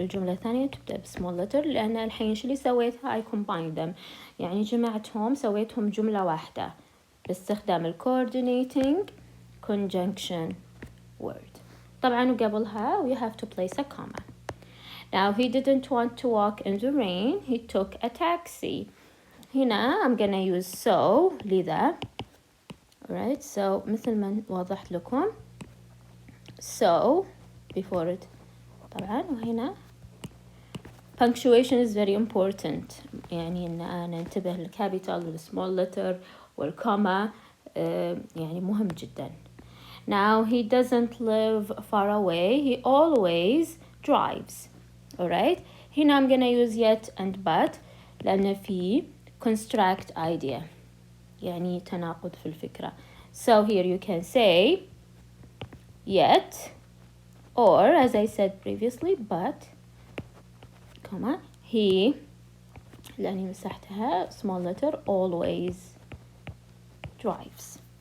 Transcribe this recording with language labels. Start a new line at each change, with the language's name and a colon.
Arabic: الجملة الثانية تبدأ small letter لأن الحين شو اللي سويتها
English: I combined them
Arabic: يعني جمعتهم سويتهم جملة واحدة باستخدام coordinating conjunction word.
English: طبعا وقبلها we have to place a comma. Now he didn't want to walk in the rain. He took a taxi. هنا I'm gonna use so لذا. alright, so
Arabic: مثل ما وضحت لكم
English: so before it طبعا.
Arabic: وهنا
English: punctuation is very important
Arabic: يعني إن أنا انتبه للكابيتال والسمول letter والكوما يعني مهم جدا.
English: Now he doesn't live far away. He always drives. alright, هنا I'm gonna use yet and but لأن في construct idea
Arabic: يعني تناقض في الفكرة.
English: So here you can say yet or as I said previously but comma he لأني مسحتها small letter always drives.